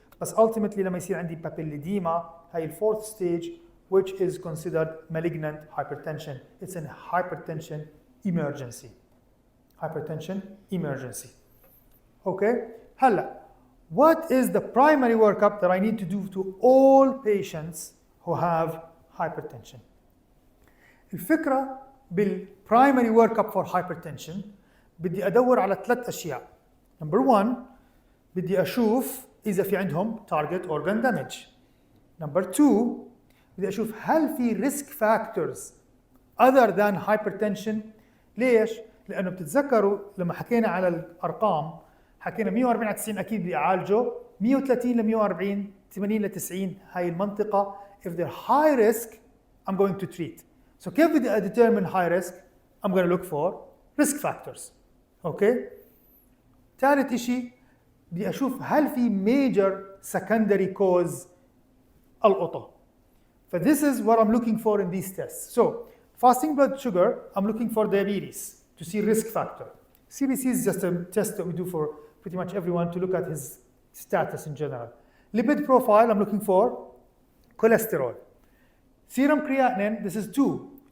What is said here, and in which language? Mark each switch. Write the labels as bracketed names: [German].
[Arabic] بس ultimately لما يصير عندي بابيليديما هي الفورث ستيج [English] which is considered malignant hypertension. It's a hypertension emergency. Hypertension emergency. Okay? هلا what is the primary workup that I need to do to all patients who have hypertension? [Arabic] الفكرة بالprimary workup for hypertension بدي أدور على 3 أشياء. Number 1 بدي أشوف إذا في عندهم target organ damage. Number 2 بدي أشوف هل في risk factors [English] other than hypertension. [Arabic] ليش؟ لأنه بتتذكروا لما حكينا على الأرقام حكينا 140 على 90 أكيد بدي أعالجه، 130 ل 140 80 ل 90 هاي المنطقة. [English] If they're high risk I'm going to treat. So [Arabic] كيف بدي [English] determine high risk? I'm going to look for risk factors. [Arabic] أوكي؟ ثالث شيء بدي أشوف هل في [English] major secondary cause [Arabic] القطة. [English] So this is what I'm looking for in these tests. So fasting blood sugar, I'm looking for diabetes to see risk factor. CBC is just a test that we do for pretty much everyone to look at his status in general. Lipid profile, I'm looking for cholesterol. Serum creatinine, this is 2.